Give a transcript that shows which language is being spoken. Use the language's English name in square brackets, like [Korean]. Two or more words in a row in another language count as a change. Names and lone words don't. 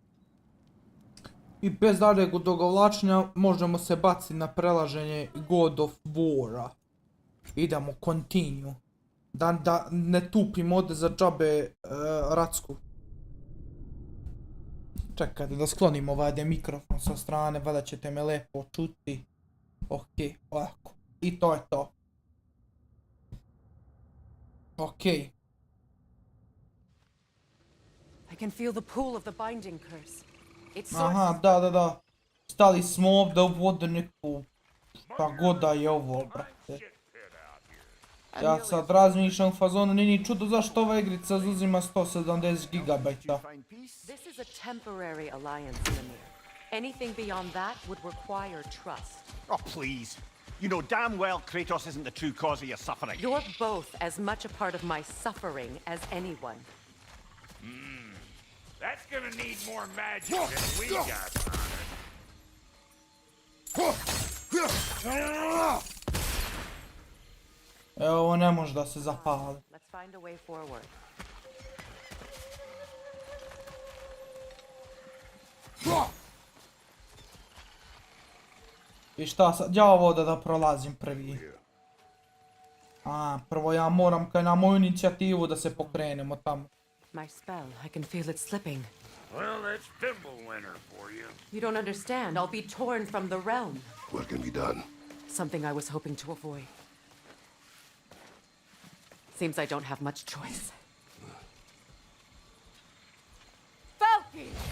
[Serbian] I bez daljeg odugovlačenja možemo se baciti na prelaženje God of War-a. Idemo, continue. Da ne tupim ovdje za džabe racku. Čekajte da sklonim ovaj mikrofon sa strane, valjda ćete me lepo čuti. Ok, ovako. I to je to. Ok. [English] I can feel the pull of the binding curse. [Serbian] Aha, da. Stali smo ovdje u vodeniku. Šta god da je ovo, brate. Ja sad razmišljam u fazonu, nije ni čudo zašto ova igrica uzima 170 gigabajta. [English] This is a temporary alliance, Mimir. Anything beyond that would require trust. Oh, please. You know damn well Kratos isn't the true cause of your suffering. You're both as much a part of my suffering as anyone. That's gonna need more magic than we got on it. [Serbian] Evo, ovo ne može da se zapali. [English] Let's find a way forward. [Serbian] I šta sad, ja ovo da prolazim prvi. A, prvo ja moram kaj na moju inicijativu da se pokrenemo tamo. [English] My spell, I can feel it slipping. Well, that's Thimblewinter for you. You don't understand. I'll be torn from the realm. What can be done? Something I was hoping to avoid. Seems I don't have much choice. Falky!